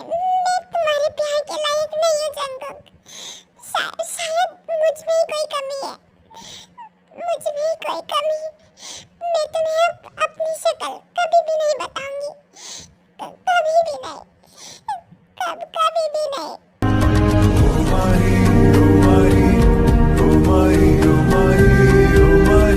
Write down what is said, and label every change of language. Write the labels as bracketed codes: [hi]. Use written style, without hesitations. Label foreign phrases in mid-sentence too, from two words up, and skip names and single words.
[hi] मैं तुम्हारे प्यार के लायक नहीं हूँ जंकुक। शायद मुझ में ही कोई कमी है। मैं तुम्हें अपनी शक्ल कभी भी नहीं बताऊंगी, कभी भी नहीं। [en] Oh my, oh my, oh my, oh my, oh my.